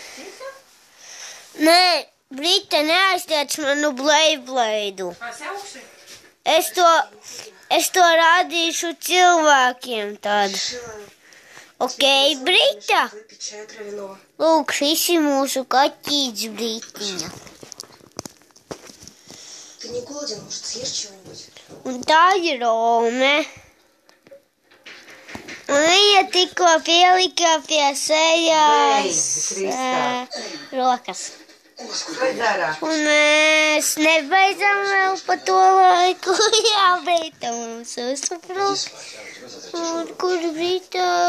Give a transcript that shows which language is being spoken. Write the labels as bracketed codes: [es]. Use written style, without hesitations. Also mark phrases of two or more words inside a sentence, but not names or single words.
[lv] Nē, Brita, neaiztiec manu Beybladu. Es to rādīšu cilvēkiem tad. Ok, Brita? Lūk, šis ir mūsu kaķīts Britiņa. [ru] Ты не голоден, может, съешь чего-нибудь? [lv] Un tā ir Rome. Un viņa tikko pielika pie sejas rokas. Un mēs nebeidzam vēl pa to laiku. Jā, Brita mums uzsaprot. Un kur Brita?